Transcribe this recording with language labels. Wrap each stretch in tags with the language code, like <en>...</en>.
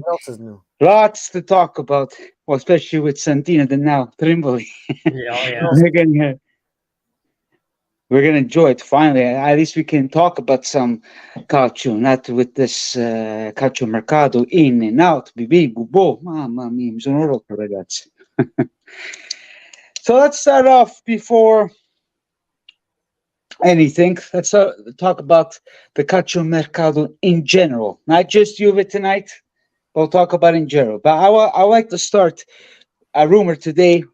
<en>What else is new? lots to talk about. Well, especially with Santino and now Trimboli. Yeah. We're gonna enjoy it finally. At least we can talk about some calcio, not with this Calciomercato in and out.</en> <it>Bibi, bubo, mamma mia, mi sono rotto, ragazzi.</it> <en>So let's start off before anything. Let's talk about the Calciomercato in general, not just Juve tonight. We'll talk about in general. But I like to start a rumor today.</en>